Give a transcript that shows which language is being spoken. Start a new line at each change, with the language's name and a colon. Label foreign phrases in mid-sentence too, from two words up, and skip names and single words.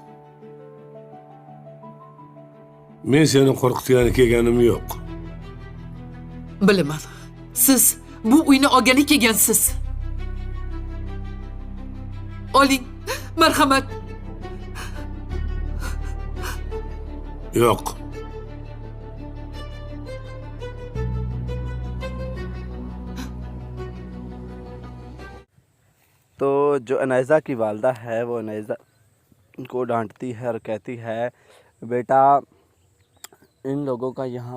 Uzbek: Men seni qo'rqitgani kelganim yo'q. Bilaman. Siz bu uyni olgani kelgansiz. Oling, marhamat. Yo'q.
Urdu: تو جو انایزہ کی والدہ ہے وہ انایزہ کو ڈانٹتی ہے اور کہتی ہے، بیٹا ان لوگوں کا یہاں